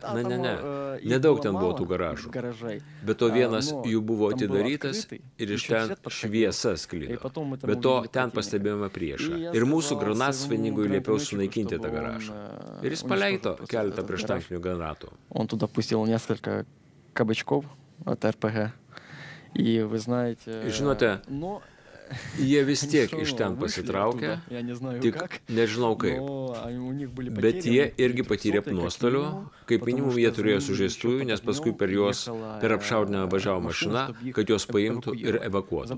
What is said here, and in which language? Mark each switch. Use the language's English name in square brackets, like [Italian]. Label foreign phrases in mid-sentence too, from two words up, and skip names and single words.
[Lithuanian] Ne. Nedaug ten buvo tų garažų. Bet to vienas jų buvo atidarytas ir iš ten šviesa sklido. Bet to ten pastebėjome priešą. Ir mūsų granatsvaidininkui liepiau sunaikinti tą garažą. Ir jis paleido keletą prieštankinių granatų. [Russian] Он туда пустил несколько кабачков от РПГ. И вы знаете... [Lithuanian] Žinote, jie vis tiek iš ten pasitraukė, tik nežinau kaip. Bet jie irgi patyrė nuostolių, kaip minimum jie turėjo sužeistųjų, nes paskui per juos per apšaudinimą važiavo mašina, kad juos paimtų ir evakuotų.